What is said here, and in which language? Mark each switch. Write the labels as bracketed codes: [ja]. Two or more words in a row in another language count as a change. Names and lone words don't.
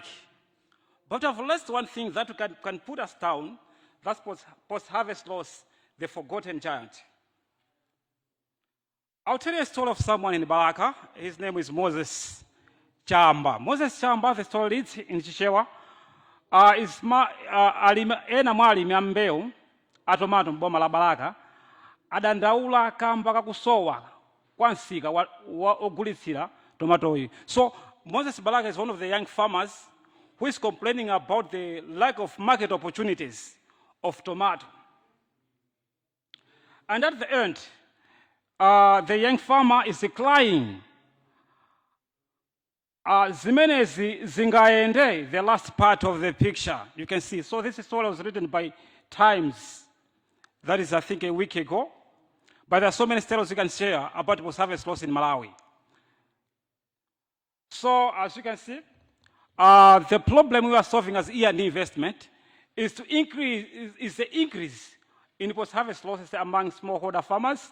[en] But I've lost one thing that can put us down, that's post-harvest loss, the forgotten giant. I'll tell you a story of someone in Baraka. His name is Moses Chamba. Moses Chamba, the story reads in Chichewa, is [ny] ena mwalimi ambeu atomato mboma la Baraka, adandaula kamba kakusowa kwansika ogulitsira tomato. [en] So Moses Baraka is one of the young farmers who is complaining about the lack of market opportunities of tomato. And at the end, the young farmer is declining. [ny] Zimene zingaende, [en] the last part of the picture, you can see. So this story was written by Times. That is, I think, a week ago. But there are so many stories you can share about post-harvest loss in Malawi. So, as you can see, the problem we are solving as E&D investment is the increase in post-harvest losses among smallholder farmers.